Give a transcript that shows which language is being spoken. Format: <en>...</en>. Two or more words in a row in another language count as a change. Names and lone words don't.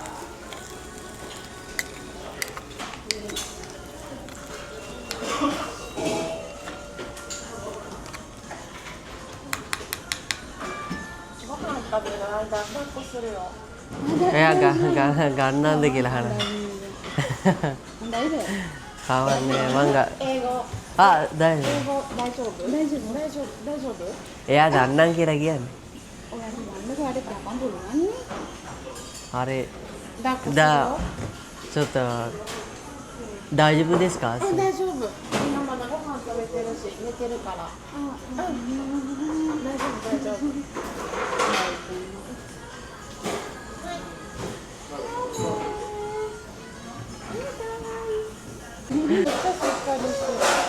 <si>එයා ගන්නන්ද කියලා අහනවා. හොඳයිද? කවන්නේ මං දැන් එයා ගන්නම් කියලා කියන්නේ. ඔයාලා ගන්න කාට තමන් පුළුවන් නේ. හරි.</si> <ja>ちょっと大丈夫ですか？大丈夫。みんなまだご飯食べてるし、寝てるから。大丈夫、大丈夫。めっちゃしっかりしてる。</ja>